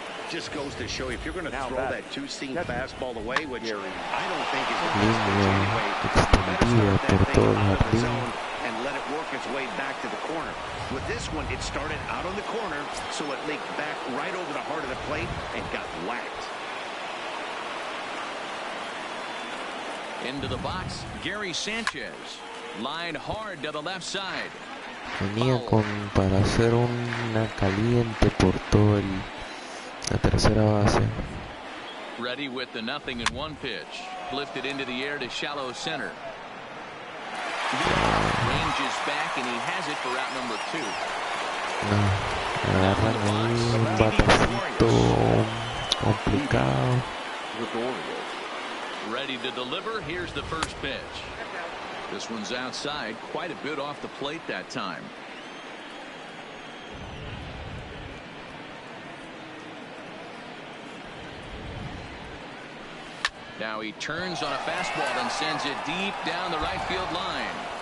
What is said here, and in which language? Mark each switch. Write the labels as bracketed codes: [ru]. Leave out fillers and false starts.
[en] Just goes to show you, if you're going to throw that 2-seam fastball away, which I don't think is the best pitch anyway, you better start that thing out of the zone and let it work its way back to the corner. With this one, it started out on the corner, so it leaked back right over the heart of the plate and got whacked. Into the box, Gary Sanchez. Line hard to the left side. [es] Venía para hacer una caliente por todo la tercera base. [en] Ready with the 0-1 pitch. Lifted into the air to shallow center. Ranges back and he has it for out number 2. [es] Agarran ahí un batacito complicado. [en] Ready to deliver. Here's the first pitch. This one's outside, quite a bit off the plate that time. Now he turns on a fastball and sends it deep down the right field line.